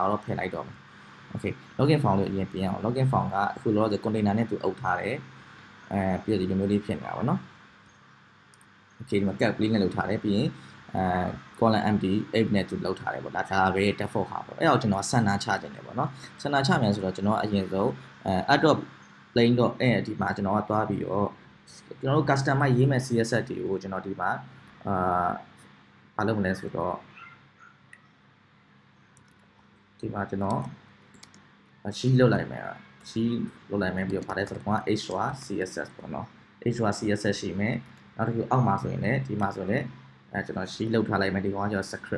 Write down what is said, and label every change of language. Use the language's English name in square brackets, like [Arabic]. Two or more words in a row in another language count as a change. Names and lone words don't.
[Burmese] တော့ဖယ်လိုက်တော့မယ် okay [English] login form [Burmese] လေးကိုအရင်ပြင်အောင် [English] login form [Burmese] ကအခုလောလောဆယ် container နဲ့သူအုပ်ထားတယ်ပြီးတော့ဒီလိုမျိုးလေးဖြစ်နေတာပေါ့နော် okay ဒီမှာ cap လေးနဲ့လုပ်ထားတယ်ပြီးရင် [English] column empty [Burmese] 8နဲ့သူလုပ်ထားတယ်ပေါ့ဒါပဲ default ဟာပေါ့အဲ့တော့ကျွန်တော်စံနာချခြင်းတယ်ပေါ့နော်စံနာချမြန်ဆိုတော့ကျွန်တော်အရင်ဆုံး add.plain.add ဒီမှာကျွန်တော်ကသွားပြီးတော့ကျွန်တော်တို့ customize ရေးမဲ့ CSS တွေကိုကျွန်တော်ဒီမှာဘာလုပ်မလဲဆိုတော့ ဒီမှာကျွန်တော် sheet လုပ်လိုက်မယ် sheet လုပ်လိုက်မယ်ပြီးတော့ဗာလဲဆိုတော့ [English] extra CSS [Burmese] ပေါ့နော် [English] extra CSS [Burmese] ရှိမယ်နောက်တစ်ခုအောက်မှာဆိုရင်လည်းဒီမှာဆိုရင်လည်းကျွန်တော် sheet လုပ်ထားလိုက်မယ်ဒီကောင်ကကျတော့ script